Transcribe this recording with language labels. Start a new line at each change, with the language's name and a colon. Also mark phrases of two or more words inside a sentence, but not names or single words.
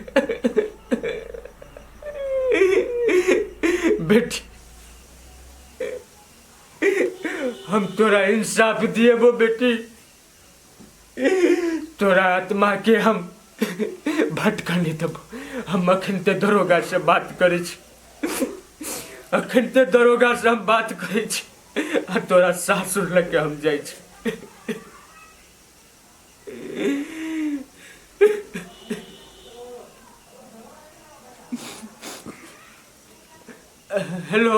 Maithili: बेटी, हम तोरा इंसाफ दिए वो बेटी, तोरा आत्मा के हम भटका नहीं देबो। हम अखन ते दरोगा से बात करे छी, अखन ते दरोगा से हम बात करे छी, आ तोरा सासुर लग के हम जाय छी। हेलो